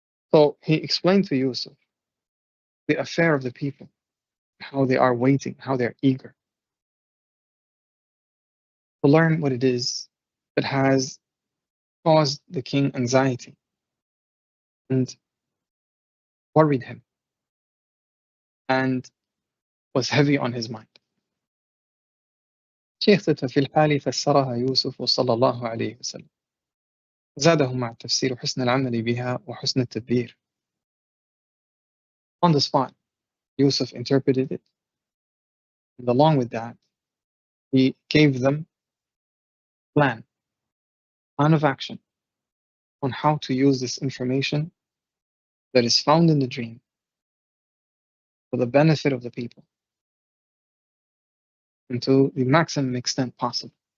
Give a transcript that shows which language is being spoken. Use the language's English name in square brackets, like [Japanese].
[English] So he explained to Yusuf the affair of the people, how they are waiting, how they're eager to learn what it is that has caused the king anxiety and worried him and was heavy on his mind. [Arabic] شيخ في الحال فسرها يوسف صلى الله عليه وسلم زاده مع التفسير حسن العمل بها وحسن التدبير. [English] On the spot, Yusuf interpreted it, and along with that, he gave them plan of action on how to use this information that is found in the dream for the benefit of the people and to the maximum extent possible.